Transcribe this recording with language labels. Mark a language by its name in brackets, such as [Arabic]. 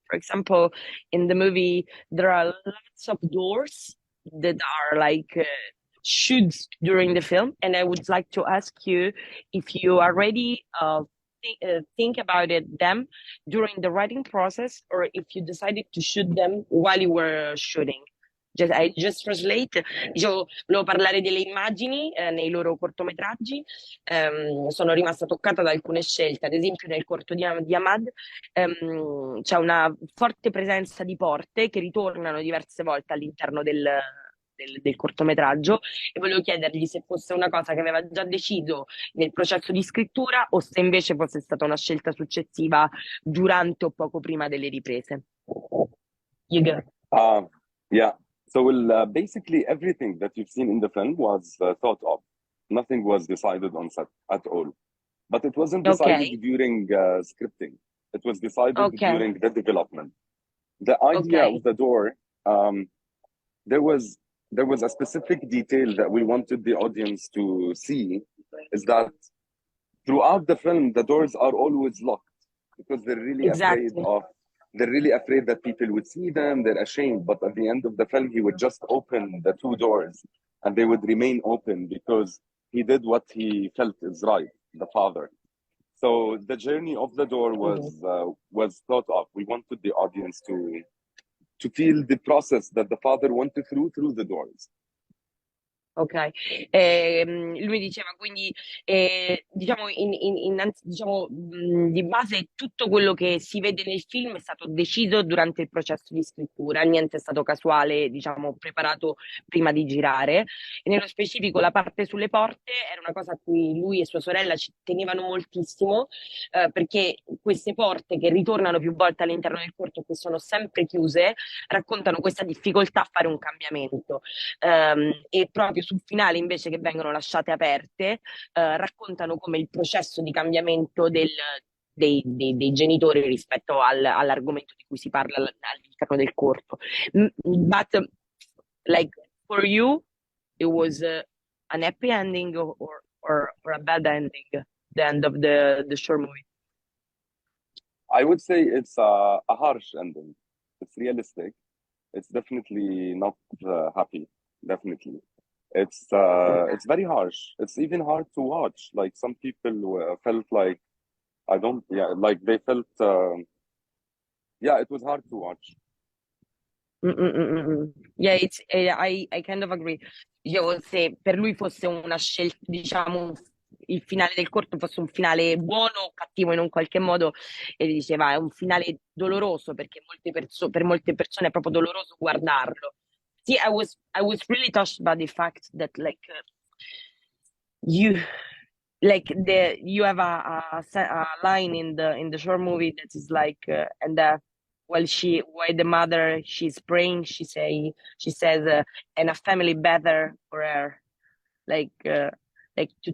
[English] For example, in the movie, there are lots of doors that are shoots during the film, and I would like to ask you if you already think about them during the writing process, or if you decided to shoot them while you were shooting. I just translate. [Italian] Io volevo parlare delle immagini nei loro cortometraggi. Sono rimasta toccata da alcune scelte. Ad esempio, nel corto di Ahmad c'è una forte presenza di porte che ritornano diverse volte all'interno del cortometraggio, e volevo chiedergli se fosse una cosa che aveva già deciso nel processo di scrittura o se invece fosse stata una scelta successiva durante o poco prima delle riprese. [English] You go. Yeah. So basically everything that you've seen in the film was thought of. Nothing was decided on set at all. But it wasn't decided during scripting. It was decided during the development. the idea Ok, of the door, there was a specific detail that we wanted the audience to see, is that throughout the film the doors are always locked because exactly. they're really afraid that people would see them, they're ashamed, but at the end of the film he would just open the two doors and they would remain open because he did what he felt is right, the father. So the journey of the door Mhm. was thought of. We wanted the audience to feel the process that the father went through the doors. [Italian] Ok, lui diceva quindi, diciamo, diciamo, di base tutto quello che si vede nel film è stato deciso durante il processo di scrittura, niente è stato casuale, diciamo, preparato prima di girare. E nello specifico la parte sulle porte era una cosa a cui lui e sua sorella ci tenevano moltissimo, perché queste porte che ritornano più volte all'interno del corto e che sono sempre chiuse, raccontano questa difficoltà a fare un cambiamento. E proprio sul finale invece che vengono lasciate aperte, raccontano come il processo di cambiamento dei genitori rispetto all'argomento di cui si parla all'interno del corto. [English] But like for you, it was an happy ending or a bad ending, the end of the short movie. I would say it's a harsh ending. It's realistic. It's definitely not happy. Definitely, it's very harsh. It's even hard to watch. Like some people felt like I don't. Yeah, like they felt. Yeah, it was hard to watch. Yeah, I kind of agree. [Italian] Dicevo, se per lui fosse una scelta, diciamo, il finale del corto fosse un finale buono o cattivo in un qualche modo, e diceva è un finale doloroso perché per molte persone è proprio doloroso guardarlo. Sì, [English] I was really touched by the fact that like you you have a line in the short movie that is like and while the mother she's praying she says and a family better for her like uh, like